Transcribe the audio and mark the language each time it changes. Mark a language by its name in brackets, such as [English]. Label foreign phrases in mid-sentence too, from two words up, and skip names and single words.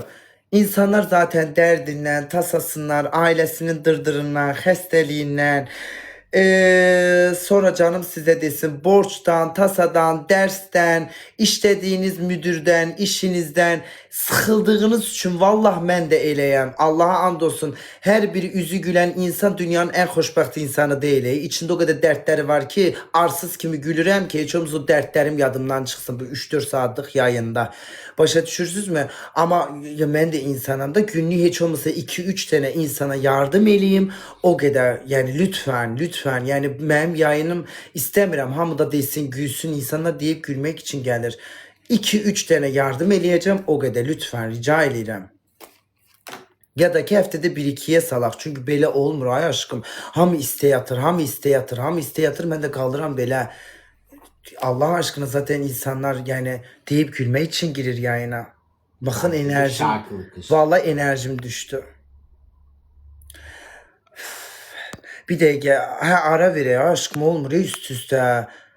[Turkish] İnsanlar zaten derdinden, tasasından, ailesinin dırdırından, xəstəliyindən, sonra canım size desin borçtan, tasadan, dersten, işlediğiniz müdürden, işinizden sıxıldığınız için vallah [Azerbaijani] mən də eləyəm. [Turkish] Allah'a and olsun. Her biri yüzü gülen insan dünyanın en [Azerbaijani] xoşbəxt insanı deyil. [Turkish] İçinde o kadar dertleri var ki [Azerbaijani] arsız kimi gülürəm ki heç olmaz o dertlerim yadımdan çıksın [Turkish] bu 3-4 saatlik yayında. [Azerbaijani] Başa düşürsünüz mü? [Turkish] Ama ya ben de insanım da günlük hiç olmasa 2-3 tane insana yardım eləyim. O kadar yani lütfen yani benim yayınım istemiyorum. [Azerbaijani] Hamı da desin gülsün insanlar [Turkish] deyip gülmek için gelir. [Azerbaijani] 2-3 tane yardım eləyəcəm o kadar lütfen rica edirəm. Ya da ki həftədə 1-2'ye salaq. Çünkü belə olmur ay aşkım. Hamı istey yatır, hamı istey yatır, hamı istey yatır. [Turkish] Ben de kaldıram belə. Allah aşkına zaten insanlar yani deyip gülmek için girir yayına. Bakın enerjim. Vallahi enerjim düştü. Bir de ara ver ya aşkım olmur ya üst üste.